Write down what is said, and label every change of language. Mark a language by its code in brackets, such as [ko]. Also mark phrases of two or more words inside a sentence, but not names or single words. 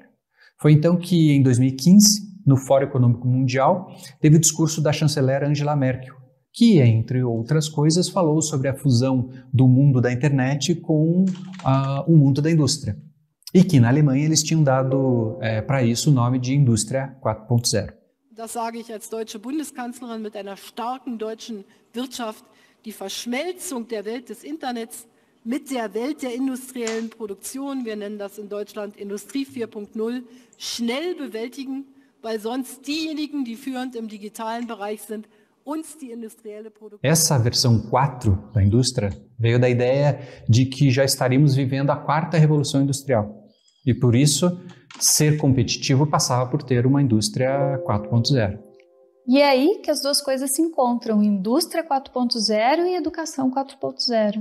[pt] Foi então que, em 2015, no Fórum Econômico Mundial, teve o discurso da chanceler Angela Merkel, que, entre outras coisas, falou sobre a fusão do mundo da internet com o mundo da indústria. E que, na Alemanha, eles tinham dado para isso o nome de Indústria 4.0. [de] Das sage ich als deutsche Bundeskanzlerin mit einer starken deutschen Wirtschaft, die Verschmelzung der Welt des Internets mit der Welt der industriellen Produktion, wir nennen das in Deutschland Industrie 4.0, schnell bewältigen, weil sonst diejenigen, die führend im digitalen Bereich sind, uns die industrielle Produktion... [pt] Essa versão 4 da indústria veio da ideia de que já estaríamos vivendo a quarta revolução industrial. E por isso, ser competitivo passava por ter uma indústria 4.0. E é aí que as duas coisas se encontram, indústria 4.0 e educação 4.0.